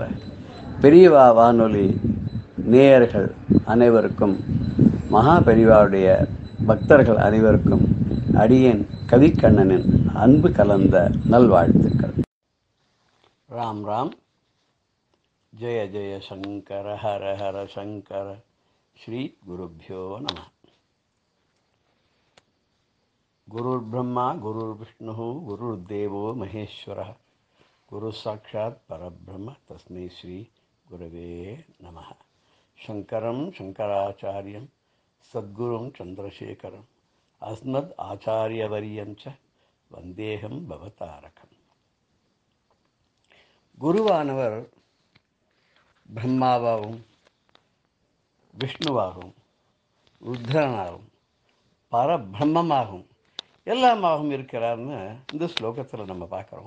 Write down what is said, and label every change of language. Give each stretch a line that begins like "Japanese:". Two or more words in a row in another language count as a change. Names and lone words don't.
Tamil: பெரியவா வானொலி நேயர்கள் அனைவருக்கும், மகா பெரியவாவுடைய பக்தர்கள் அனைவருக்கும் அடியேன் கவிக்கண்ணனின் அன்பு கலந்த நல்வாழ்த்துக்கள்.
Sanskrit: राम राम। जय जय शङ्कर, हर हर शङ्कर. श्री गुरुभ्यो नमः. गुरुर् ब्रह्मा गुरुर् विष्णु गुरुर् देवो महेश्वर गुरु साक्षात् परब्रह्म तस्मै श्री गुरवे नमः. शङ्करं शङ्कराचार्यं सद्गुरुं चन्द्रशेखरम् अस्मद् आचार्यवर्यं च वन्देऽहं भवतारकम्.
Tamil: குருவானவர் பிரம்மாவாகவும் விஷ்ணுவாகவும் ருத்ரனாகவும் பரபிரம்மமாகவும் எல்லாமாகவும் இருக்கிறார்னு இந்த ஸ்லோகத்தில் நம்ம பார்க்குறோம்.